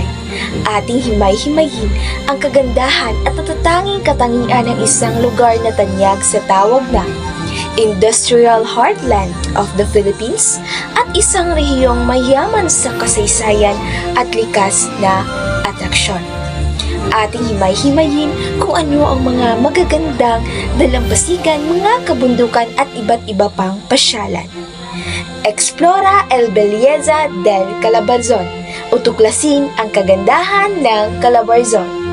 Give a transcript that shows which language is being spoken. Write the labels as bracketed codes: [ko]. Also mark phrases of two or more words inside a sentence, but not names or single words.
[tl] Ating himay-himayin ang kagandahan at natatanging katangian ng isang lugar na tanyag sa tawag na [en] Industrial Heartland of the Philippines [tl] at isang rehiyong mayaman sa kasaysayan at likas na atraksyon. Ating himay-himayin kung ano ang mga magagandang dalampasigan, mga kabundukan at iba't iba pang pasyalan. [es] Explora el Belleza del Calabarzon [tl] o tuklasin ang kagandahan ng Calabarzon.